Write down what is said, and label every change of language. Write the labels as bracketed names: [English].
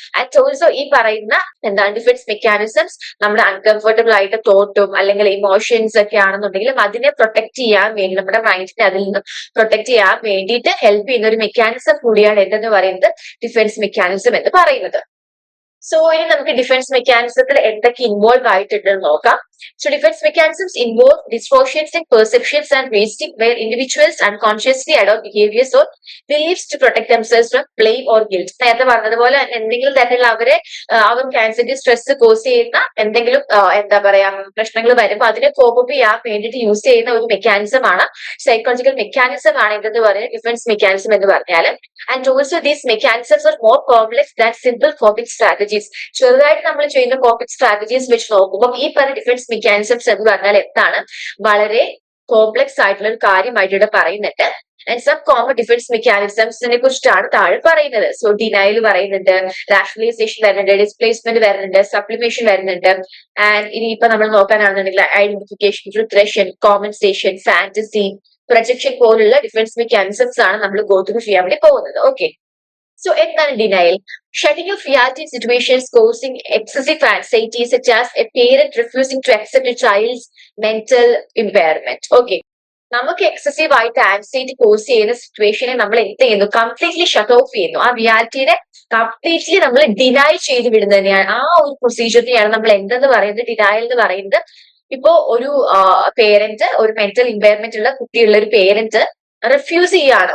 [Malayalam] And also ഈ പറയുന്ന എന്താണ് ഡിഫൻസ് മെക്കാനിസംസ് നമ്മുടെ അൺകംഫർട്ടബിൾ ആയിട്ട് തോട്ടും അല്ലെങ്കിൽ ഇമോഷൻസ് ഒക്കെ ആണെന്നുണ്ടെങ്കിലും അതിനെ പ്രൊട്ടക്ട് ചെയ്യാൻ വേണ്ടി, നമ്മുടെ മൈൻഡിനെ അതിൽ നിന്ന് പ്രൊട്ടക്ട് ചെയ്യാൻ വേണ്ടിയിട്ട് ഹെൽപ്പ് ചെയ്യുന്ന ഒരു മെക്കാനിസം കൂടിയാണ് എന്തെന്ന് പറയുന്നത് ഡിഫൻസ് മെക്കാനിസം എന്ന് പറയുന്നത്. സോ ഇനി നമുക്ക് ഡിഫൻസ് മെക്കാനിസത്തിൽ എന്തൊക്കെ ഇൻവോൾവ് ആയിട്ടുണ്ടെന്ന് നോക്കാം. [English] So defense mechanisms involve distortions in perceptions and reasoning where individuals unconsciously adopt behaviors or beliefs to protect themselves from blame or guilt. [Malayalam] നേരത്തെ പറഞ്ഞതുപോലെ എന്തെങ്കിലും തരത്തിലുള്ള അവർക്ക് ആൻസൈറ്റി സ്ട്രെസ് കോസ് ചെയ്യുന്ന എന്തെങ്കിലും എന്താ പറയാ പ്രശ്നങ്ങൾ വരുമ്പോൾ അതിനെ കോപ്പ് അപ്പ് ചെയ്യാൻ വേണ്ടിയിട്ട് യൂസ് ചെയ്യുന്ന ഒരു മെക്കാനിസം ആണ്, സൈക്കോളജിക്കൽ മെക്കാനിസം ആണ് ഇതെന്ന് പറയുന്നത് ഡിഫൻസ് മെക്കാനിസം എന്ന് പറഞ്ഞാൽ. [English] And also these mechanisms are more complex than simple coping strategies. [Malayalam] ചെറുതായിട്ട് നമ്മൾ ചെയ്യുന്ന കോപ്പിംഗ് സ്ട്രാറ്റജീസ് വെച്ച് നോക്കുമ്പോൾ ഈ പറഞ്ഞ ഡിഫൻസ് മെക്കാനിസംസ് എന്ന് പറഞ്ഞാൽ എന്താണ്, വളരെ കോംപ്ലക്സ് ആയിട്ടുള്ള ഒരു കാര്യമായിട്ട് ഇവിടെ പറയുന്നുണ്ട്. ആൻഡ് സം കോമൺ ഡിഫൻസ് മെക്കാനിസംസിനെ കുറിച്ചിട്ടാണ് താഴെ പറയുന്നത്. സോ ഡിനയൽ പറയുന്നുണ്ട്, റാഷണലൈസേഷൻ വരുന്നുണ്ട്, ഡിസ്പ്ലേസ്മെന്റ് വരുന്നുണ്ട്, സപ്ലിമേഷൻ വരുന്നുണ്ട്. ആൻഡ് ഇനി ഇപ്പൊ നമ്മൾ നോക്കാനാണെന്നുണ്ടെങ്കിൽ identification, regression, compensation, fantasy, projection പോലുള്ള ഡിഫൻസ് മെക്കാനിസംസ് ആണ് നമ്മൾ ഗോ ത്രൂ ചെയ്യാൻ വേണ്ടി പോകുന്നത്. ഓക്കെ, so എന്താണ് denial? [English] Shutting off reality in situations causing excessive anxiety, such as a parent refusing to accept a child's mental impairment. [Malayalam] Okay, നമുക്ക് excessive ആയിട്ട് anxiety cos ചെയ്യുന്ന സിറ്റുവേഷനെ നമ്മൾ എന്ത് ചെയ്യുന്നു? കംപ്ലീറ്റ്ലി ഷട്ട് ഓഫ് ചെയ്യുന്നു. ആ റിയാലിറ്റിനെ കംപ്ലീറ്റ്ലി നമ്മൾ ഡിനൈ ചെയ്ത് വിടുന്നതിനെയാണ്, ആ ഒരു പ്രൊസീജിയറിനെയാണ് നമ്മൾ എന്തെന്ന് പറയുന്നത്, ഡിനയൽ എന്ന് പറയുന്നത്. ഇപ്പോ ഒരു പേരന്റ്, ഒരു മെന്റൽ ഇമ്പയർമെന്റ് ഉള്ള കുട്ടിയുള്ള ഒരു പേരന്റ് റിഫ്യൂസ് ചെയ്യാണ്.